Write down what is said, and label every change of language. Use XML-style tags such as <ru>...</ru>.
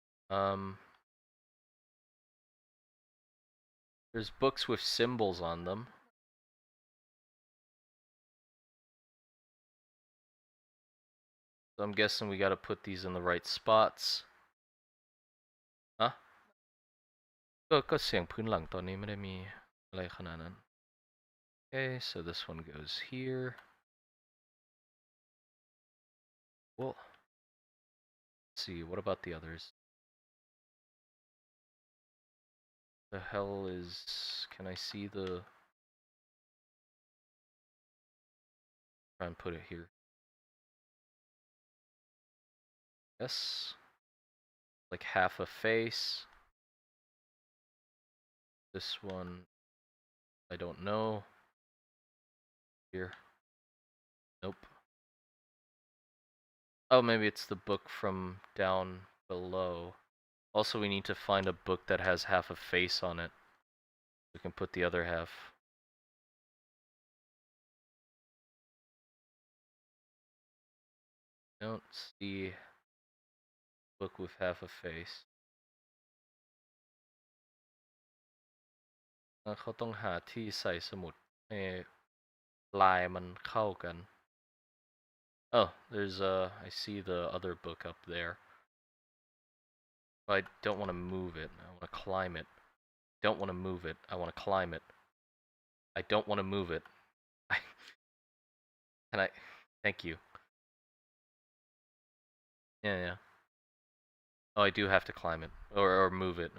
<en>There's books with symbols on them. So I'm guessing we gotta put these in the right spots. Huh?</en> <th>ก็เสียงพื้นหลังตอนนี้ไม่ได้มีอะไรขนาดนั้น</th> <en>Okay, so this one goes here. Well, let's see, what about the others? The hell is... Can I see the... Try and put it here. Yes. Like half a face. This one, I don't know. Here. Nope. Oh, maybe it's the book from down below. Also, we need to find a book that has half a face on it. We can put the other half. Don't see book with half a face.</en> <th>เขาต้องหาที่ใส่สมุดให้ลายมันเข้ากัน</th> <en>Oh, there's I see the other book up there. But I don't want to move it. I want to climb it. Don't want to move it. I want to climb it. I don't want to move it. Can I? Thank you. Yeah, yeah. Oh, I do have to climb it or move it.</en>